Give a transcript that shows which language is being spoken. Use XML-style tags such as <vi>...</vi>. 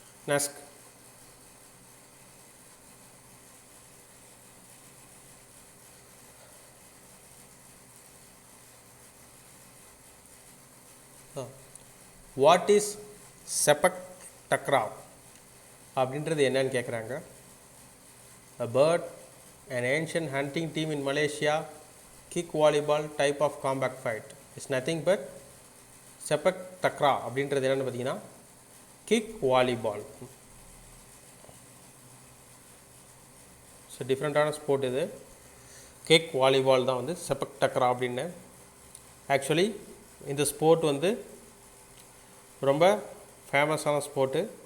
<ta>Next what is sepak டக்ரா அப்படின்றது என்னன்னு கேட்குறாங்க.</ta> <en>A bird, an ancient hunting team in Malaysia, kick volleyball type of combat fight. It's nothing but</en> <ta>sepak டக்ரா அப்படின்றது என்னென்னு பார்த்தீங்கன்னா kick volleyball. So டிஃப்ரெண்ட்டான sport இது. Kick volleyball தான் வந்து செபக் டக்ரா அப்படின்னு. ஆக்சுவலி இந்த ஸ்போர்ட் வந்து ரொம்ப ஃபேமஸான ஸ்போர்ட்டு.</ta>